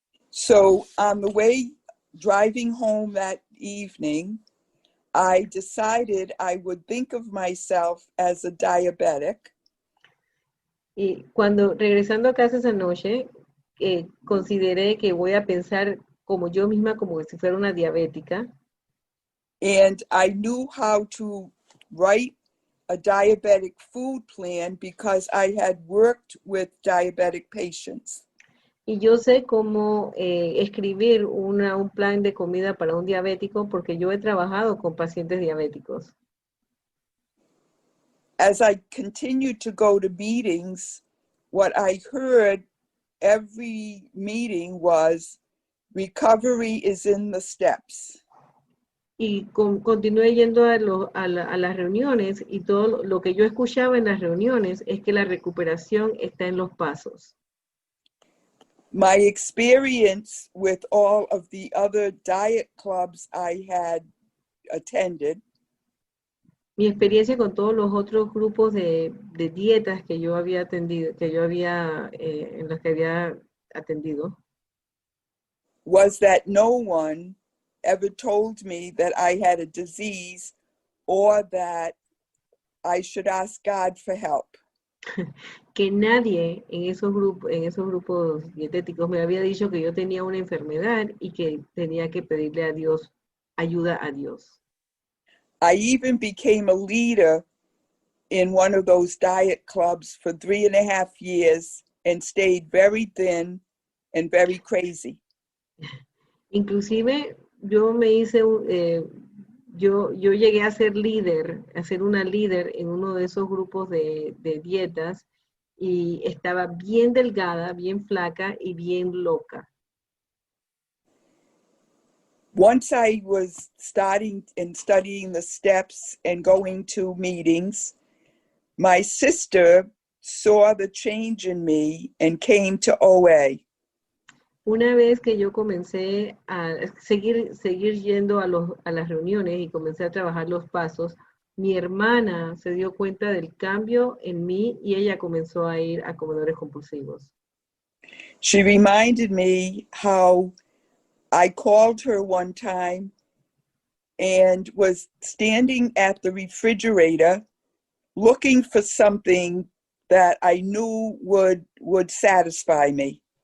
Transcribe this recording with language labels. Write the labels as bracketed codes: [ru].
[en] So on the way driving home that evening, I decided I would think of myself as a diabetic. [es] Y cuando regresando a casa esa noche, consideré que voy a pensar como yo misma, como si fuera una diabética. [en] And I knew how to write a diabetic food plan because I had worked with diabetic patients. [es] Y yo sé cómo escribir un plan de comida para un diabético porque yo he trabajado con pacientes diabéticos. [en] As I continued to go to meetings, what I heard every meeting was, recovery is in the steps. [es] Y continué yendo a las reuniones y todo lo que yo escuchaba en las reuniones es que la recuperación está en los pasos. [en] My experience with all of the other diet clubs I had attended [es] Mi experiencia con todos los otros grupos de dietas que yo había atendido, en los que había atendido, [en] was that no one ever told me that I had a disease or that I should ask God for help. [es] que nadie en esos grupos dietéticos me había dicho que yo tenía una enfermedad y que tenía que pedirle a Dios, ayuda a Dios. [en] I even became a leader in one of those diet clubs for 3.5 years and stayed very thin and very crazy. [es] Inclusive yo me hice, yo llegué a ser una líder en uno de esos grupos de dietas y estaba bien delgada, bien flaca y bien loca. [en] Once I was starting and studying the steps and going to meetings, my sister saw the change in me and came to OA. [es] Una vez que yo comencé a seguir yendo a las reuniones y comencé a trabajar los pasos, mi hermana se dio cuenta del cambio en mí y ella comenzó a ir a comedores compulsivos. [en] She reminded me how I called her one time and was standing at the refrigerator looking for something that I knew would satisfy me.